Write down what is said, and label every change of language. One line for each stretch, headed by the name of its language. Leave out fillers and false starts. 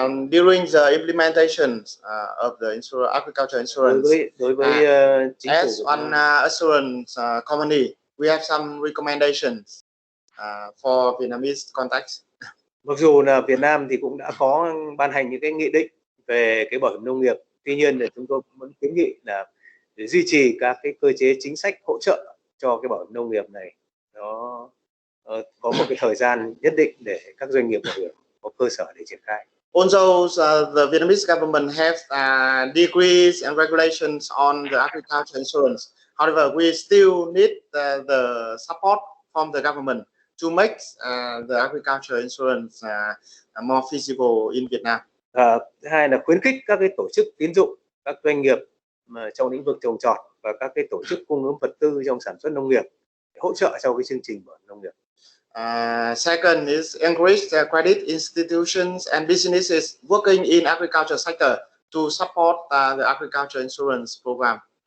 English: During the implementation of the agriculture insurance,
Vietnamese: đối với chính
English: as
Vietnamese: phủ
English: one assurance company, we have some recommendations for Vietnamese context.
Vietnamese: Mặc dù là Việt Nam thì cũng đã có ban hành những cái nghị định về cái bảo hiểm nông nghiệp, tuy nhiên là chúng tôi muốn kiến nghị là để duy trì các cái cơ chế chính sách hỗ trợ cho cái bảo hiểm nông nghiệp này, nó có một cái thời gian nhất định để các doanh nghiệp bảo hiểm có cơ sở để triển khai.
English: Also, the Vietnamese government has decrees and regulations on the agriculture insurance. However, we still need the support from the government to make the agriculture insurance more feasible in Vietnam.
Vietnamese: Thứ hai là khuyến khích các cái tổ chức tín dụng, các doanh nghiệp trong lĩnh vực trồng trọt và các cái tổ chức cung ứng vật tư trong sản xuất nông nghiệp để hỗ trợ cho cái chương trình bảo hiểm nông nghiệp.
English: Second is encourage the credit institutions and businesses working in agriculture sector to support the agriculture insurance program.